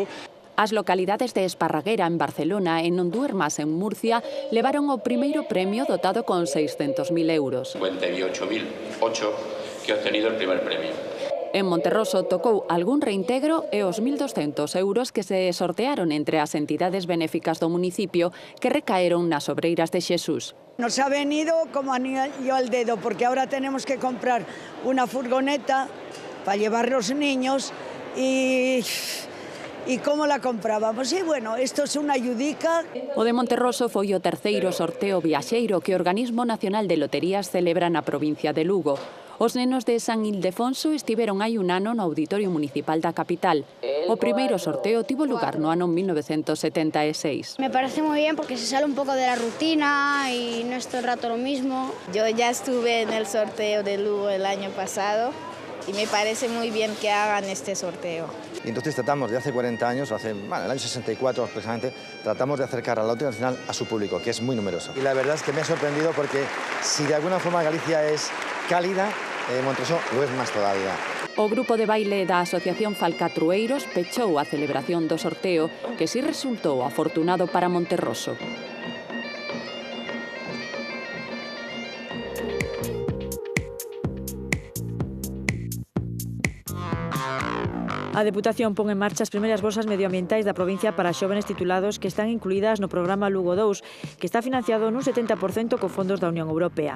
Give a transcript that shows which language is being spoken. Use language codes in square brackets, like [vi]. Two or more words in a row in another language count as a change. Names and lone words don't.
[gl] As localidades de Esparraguera, en Barcelona, e Non Duermas, en Murcia, levaron o primeiro premio dotado con 600.000 euros. [es] 58.008 que ha obtenido el primer premio. [gl] En Monterroso tocou algún reintegro e os 1.200 euros que se sortearon entre as entidades benéficas do municipio que recaeron nas obreiras de Xesús. [es] Nos ha venido como anillo al dedo, porque ahora tenemos que comprar una furgoneta para llevar los niños y cómo la comprábamos. E, bueno, esto es unha ayudica. [gl] O de Monterroso foi o terceiro sorteo viaxeiro que o Organismo Nacional de Loterías celebra na provincia de Lugo. Os nenos de San Ildefonso estiveron hai un ano no Auditorio Municipal da capital. O primeiro sorteo tivo lugar no ano 1976. [es] Me parece muy bien porque se sale un poco de la rutina y no es todo el rato lo mismo. Yo ya estuve en el sorteo de Lugo el año pasado y me parece muy bien que hagan este sorteo. Y entonces tratamos de hace 40 años, el año 64 precisamente, tratamos de acercar a la Lotería Nacional a su público, que es muy numeroso. Y la verdad es que me ha sorprendido porque si de alguna forma Galicia es cálida, Monterroso lo es máis todavía. [gl] O grupo de baile da Asociación Falcatrueiros pechou a celebración do sorteo, que si resultou afortunado para Monterroso. A Deputación pon en marcha as primeiras bolsas medioambientais da provincia para xóvenes titulados que están incluídas no programa Lugo 2, que está financiado nun 70% con fondos da Unión Europea.